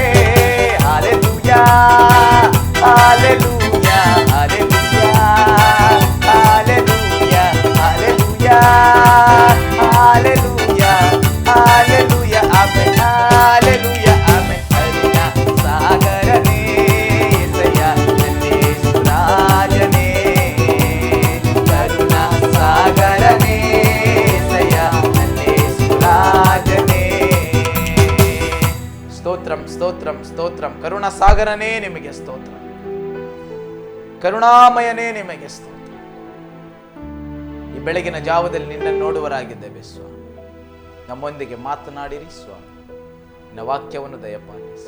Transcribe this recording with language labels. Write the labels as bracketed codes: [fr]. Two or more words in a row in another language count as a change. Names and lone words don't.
[kn] ಹಾಲೆಲೂಯಾ, ಹಾಲೆಲೂಯಾ, ಹಾಲೆಲೂಯಾ, ಹಾಲೆಲೂಯಾ, ಹಾಲೆಲೂಯಾ, ಹಾಲೆಲೂಯಾ, ಹಾಲೆಲೂಯಾ, ಆಮೆನ್, ಹಾಲೆಲೂಯಾ, ಆಮೆನ್. [te] కరుణా సాగరనే యేసయ నన్నేసు రాజనే, కరుణా సాగరనే యేసయ నన్నేసు రాజనే. స్తోత్రం స్తోత్రం స్తోత్రం. [kn] ಕರುಣಾ ಸಾಗರನೇ ನಿಮಗೆ ಸ್ತೋತ್ರ, ಕರುಣಾಮಯನೇ ನಿಮಗೆ ಸ್ತೋತ್ರ. ಈ ಬೆಳಗಿನ ಜಾವದಲ್ಲಿ ನಿನ್ನನ್ನು ನೋಡುವರಾಗಿದ್ದೇವೆ ಸ್ವಾಮಿ. ನಮ್ಮೊಂದಿಗೆ ಮಾತನಾಡಿರಿ ಸ್ವಾಮಿ, ನಿನ್ನ ವಾಕ್ಯವನ್ನು ದಯಪಾಲಿಸಿರಿ.